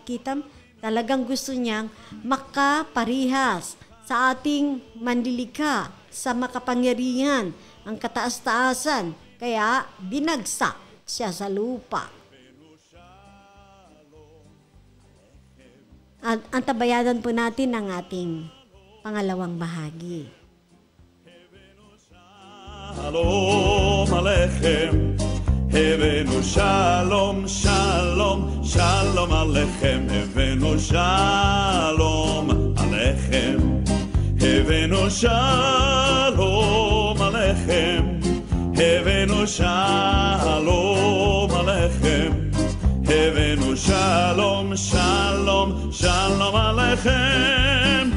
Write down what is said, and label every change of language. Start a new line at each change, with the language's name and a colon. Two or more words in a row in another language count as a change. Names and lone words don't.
Filipino: Kitam, talagang gusto niyang makaparihas sa ating manlilika, sa makapangyarihan, ang kataas-taasan. Kaya binagsak siya sa lupa. At antabayanan po natin ang ating pangalawang bahagi.
Hebrew: שלום עליכם, הבאנו שלום, שלום, שלום עליכם, הבאנו שלום עליכם, הבאנו שלום עליכם, הבאנו שלום עליכם, הבאנו שלום, שלום, שלום עליכם.